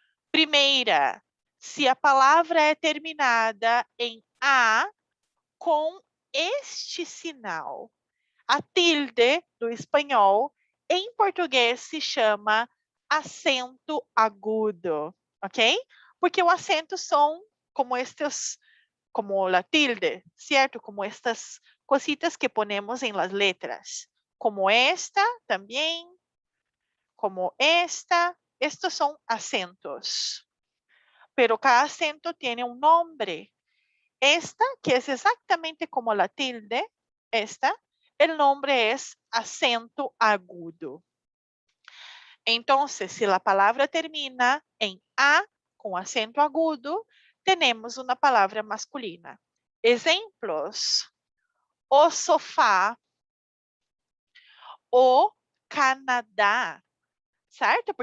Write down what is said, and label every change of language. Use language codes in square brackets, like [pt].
[pt] Primeira, se a palavra é terminada em a com este sinal. A tilde do espanhol, em português, se chama acento agudo, ok? Porque o acento são como estes, como a tilde, certo? [es] Como estas cositas que ponemos en las letras. [pt] Como esta também, como esta. [es] Estos son acentos. Pero cada acento tiene un nombre. Esta, que es exactamente como la tilde, esta, el nombre es acento agudo. Entonces, si la palabra termina en A com acento agudo, tenemos [pt] uma palavra masculina. Exemplos: o sofá, o Canadá, certo?